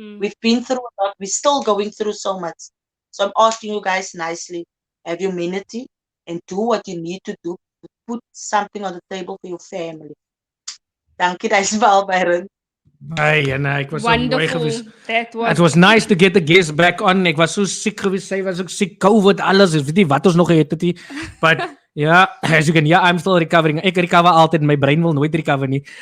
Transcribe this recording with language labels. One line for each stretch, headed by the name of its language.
English: We've been through a lot. We're still going through so much. So I'm asking you guys nicely, have humanity and do what you need to do to put something on the table for your family.
Afrikaans: Dankie, dis wel, Byron. Hey, en ek was so mooi
English: Wonderful.
Afrikaans: gewees.
English: That was It was nice to get the guest back on.
Afrikaans: Ek was so siek gewees, sy was ook siek, COVID, alles. Ek weet nie wat ons nog gehet het nie.
English: But yeah, as you can, yeah, I'm still recovering.
Afrikaans: Ek recover altyd, my brain wil nooit recover nie.